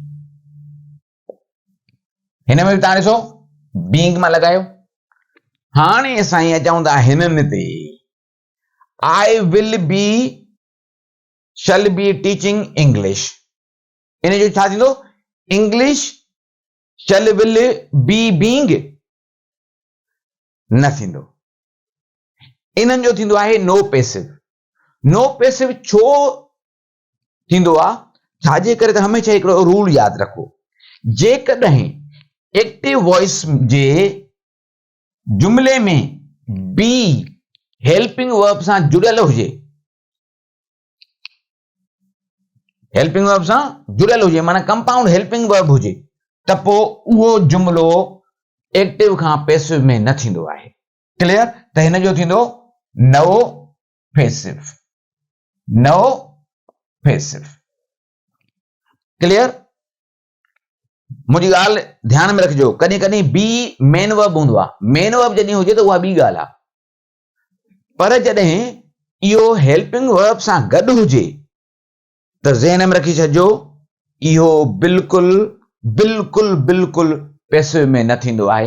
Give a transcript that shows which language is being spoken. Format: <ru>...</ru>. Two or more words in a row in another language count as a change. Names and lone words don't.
<sd>हिन में बि तव्हां ॾिसो बीइंग मां लॻायो। हाणे असां अचूं था हिननि ते।</sd> <en>I will be shall be teaching English.</en> <sd>इन जो छा थींदो?</sd> <en>English shall will be being</en> <sd>न थींदो। इन्हनि जो थींदो आहे</sd> <en>no passive. no passive</en> <sd>छो थींदो आहे? छाजे करे? त हमेशह हिकिड़ो रूल यादि रखो, जेकॾहिं</sd> <en>active voice</en> <sd>जे जुमिले में बी</sd> <en>helping verb</en> <sd>सां जुड़ियल हुजे,</sd> <en>helping verb</en> <sd>सां जुड़ियल हुजे माना</sd> <en>compound helping verb</en> <sd>हुजे, त पोइ उहो जुमिलो एक्टिव खां पैसिव में न थींदो आहे। क्लियर? त हिन जो थींदो</sd> <en>no passive. No passive. Clear?</en> <sd>मुंहिंजी ॻाल्हि ध्यान में रखिजो, कॾहिं कॾहिं बी</sd> <en>main verb</en> <sd>हूंदो आहे।</sd> <en>main verb</en> <sd>जॾहिं हुजे त उहा ॿी ॻाल्हि आहे, पर जॾहिं इहो</sd> <en>helping verb</en> <sd>सां गॾु हुजे त ज़हन में रखी छॾिजो इहो बिल्कुलु बिल्कुलु बिल्कुलु पैसिव में न थींदो आहे।</sd>